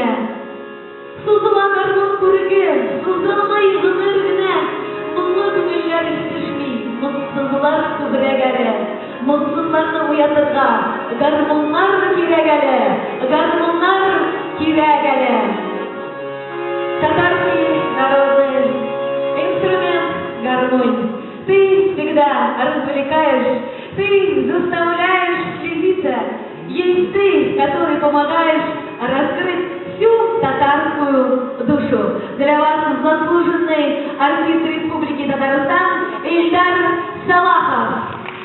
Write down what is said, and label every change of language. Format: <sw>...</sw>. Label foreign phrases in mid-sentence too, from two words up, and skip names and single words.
<tt>Сузыла гармун күреге, сузылмый гомер генә. Моңлы күңелләр ишетешми, моңсызлар күбрәк әле. Моңсызларны уятырга гармуннар кирәк әле, гармуннар кирәк әле.</tt> <ru>Татарский народный инструмент гармонь. Ты всегда развлекаешь, ты заставляешь следиться. Есть ты, который помогаешь раскрыть всю татарскую душу. Для вас заслуженный артист Республики Татарстан Ильдар Салахов.</ru>